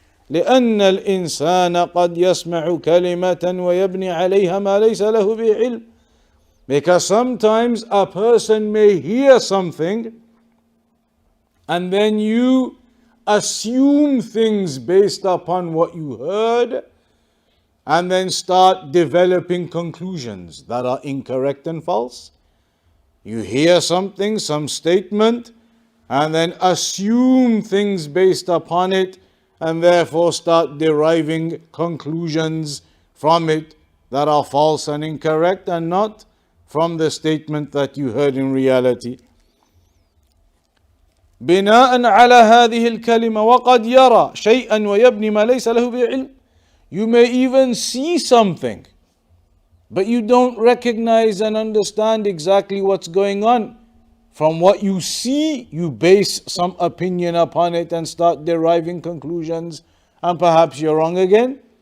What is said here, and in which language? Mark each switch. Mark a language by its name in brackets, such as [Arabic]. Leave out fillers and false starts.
[Arabic] لأن الإنسان قد يسمع كلمة ويبني عليها ما ليس له بعلم. [English] Because sometimes a person may hear something and then you assume things based upon what you heard and then start developing conclusions that are incorrect and false. You hear something, some statement, and then assume things based upon it, and therefore start deriving conclusions from it that are false and incorrect and not from the statement that you heard in reality. [Arabic] بناء على هذه الكلمة وقد يرى شيئا ويبني ما ليس له بعلم. [English] You may even see something, but you don't recognize and understand exactly what's going on. From what you see, you base some opinion upon it and start deriving conclusions, and perhaps you're wrong again.